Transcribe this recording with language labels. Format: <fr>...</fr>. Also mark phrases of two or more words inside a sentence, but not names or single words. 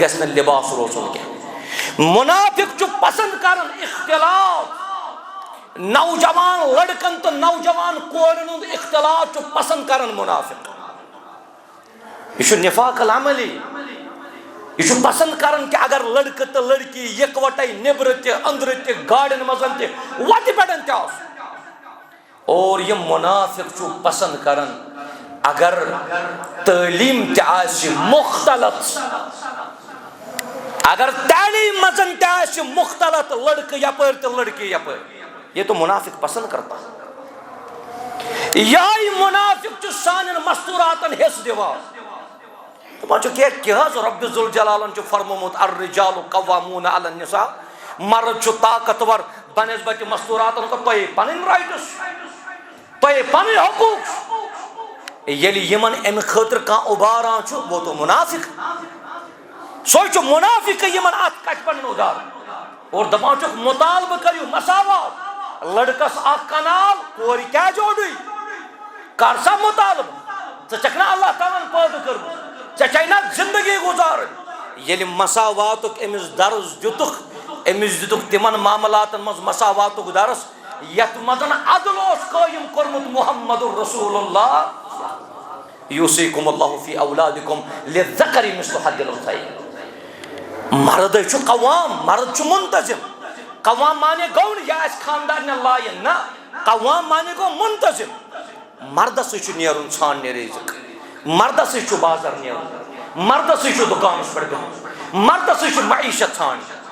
<ks>گژھِ نہٕ لباس روزُن کینٛہہ مُنافِق چھُ پسند کران اختلاط نوجوان لڑکن تہٕ نوجوان کورٮ۪ن ہُنٛد اختلاط چھُ پسند کران مُنافِق یہِ چھُ</ks> <ar>نِفاق العملی</ar> <ks>یہِ چھُ پسند کران کہِ اگر لڑکہٕ تہٕ لڑکی یِکوٹے نیٚبرٕ تہِ أنٛدرٕ تہِ گاڑٮ۪ن منٛز تہِ وتہِ پٮ۪ٹھ تہِ آسُن اور یہِ مُنافِق چھُ پسند کران اگر تعلیٖم تہِ آسہِ مختلط اگر تعلیٖم منٛز تہِ آسہِ مختلط لڑکہٕ یپٲرۍ تہٕ لڑکی یپٲرۍ</ks> <ur>یہ تو منافق پسند کرتا</ur> <ks>یہی منافق چھُ سانٮ۪ن مستوٗراتن حِصہٕ دِوان دپان چھُ کیٛاہ حظ رۄبِ ذوالجلالن چھُ فرمومُت</ks> <ar>الرِجالُ قواموٗنَ علی النِساء</ar> <ks>مرد چھُ طاقتور بنسبتہِ مستوٗراتن تۄہے پنٕنۍ رایٹٕس تۄہے پنٕنۍ حقوٗق ییٚلہِ یِمن امہِ خٲطرٕ کانٛہہ اُباران چھُ</ks> <ur>وہ تو منافق</ur> <ks>سۄے چھُ منافقٕے یِمن اتھ کتھِ پٮ۪ٹھ اُداران اور دپان چھُکھ مُطالبہٕ کٔرِو مساوات لڑکس اکھ کنال کورِ کیٛازِ اوٚڑُے کر سا مُطالبہٕ ژٕ چھکھ نا اللہ تعالیٰ ہن پٲدٕ کٔرمٕژ ژےٚ چھے نا زندگی گُزارٕنۍ ییٚلہِ مساواتُک أمِس درس دِتُکھ أمِس دِتُکھ تِمن معاملاتن منٛز مساواتُک درس یتھ منٛز عدل اوس قٲیِم کوٚرمُت محمد رسول اللہ</ks> <ar>یوصیکم اللہ فی اولادکم للذکر مثل حظ الانثیین</ar> <ks>مردے چھُ قوام مرد چھُ منتظم قوام مانے گوٚو نہٕ یہِ آسہِ خاندارنہِ لایَن نہ قوام مانے گوٚو منتظم مردسٕے چھُ نیرُن ژھانڈنہِ رِزق مردسٕے چھُ بازر نیرُن مردسٕے چھُ دُکانس پٮ۪ٹھ بِہُن مردسٕے چھُ معیشت ژھانڈٕنۍ</ks>